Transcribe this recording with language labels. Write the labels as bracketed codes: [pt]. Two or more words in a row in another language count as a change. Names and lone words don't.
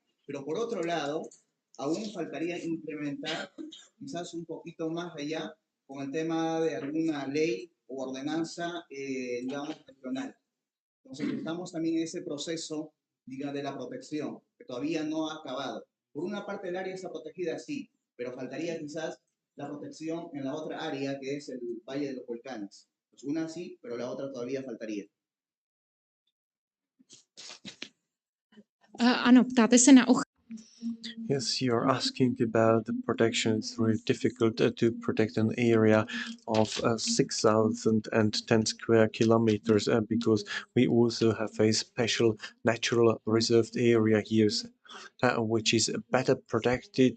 [es] Pero por otro lado, aún faltaría implementar quizás un poquito más allá con el tema de alguna ley o ordenanza, digamos, regional. Entonces, estamos también en ese proceso, digamos, de la protección, que todavía no ha acabado. Por una parte, el área está protegida, sí, pero faltaría quizás la protección en la otra área, que es el Valle de los Volcanes. Pues una sí, pero la otra todavía faltaría. [cs] Ano, ptáte se na [en] Yes, you're asking about the protection. It's very difficult to protect an area of 6,010 square kilometers because we also have a special natural reserved area here, which is better protected.